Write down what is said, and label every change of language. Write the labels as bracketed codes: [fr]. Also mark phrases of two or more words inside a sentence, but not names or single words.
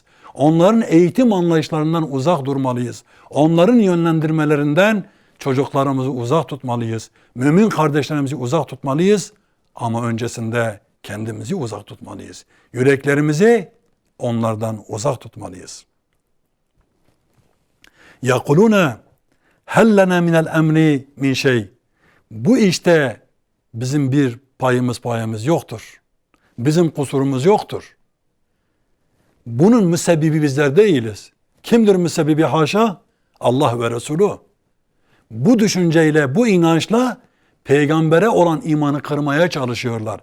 [tr] Onların eğitim anlayışlarından uzak durmalıyız. Onların yönlendirmelerinden çocuklarımızı uzak tutmalıyız. Mümin kardeşlerimizi uzak tutmalıyız. Ama öncesinde kendimizi uzak tutmalıyız. Yüreklerimizi onlardan uzak tutmalıyız. [ar] يَقُلُونَ هَلْ لَنَا مِنَ الْاَمْرِ مِنْ şey. [tr] Bu işte bizim bir payımız yoktur. Bizim kusurumuz yoktur. Bunun müsebbibi bizler değiliz. Kimdir müsebbibi? Haşa Allah ve Resulü. Bu düşünceyle, bu inançla peygambere olan imanı kırmaya çalışıyorlar.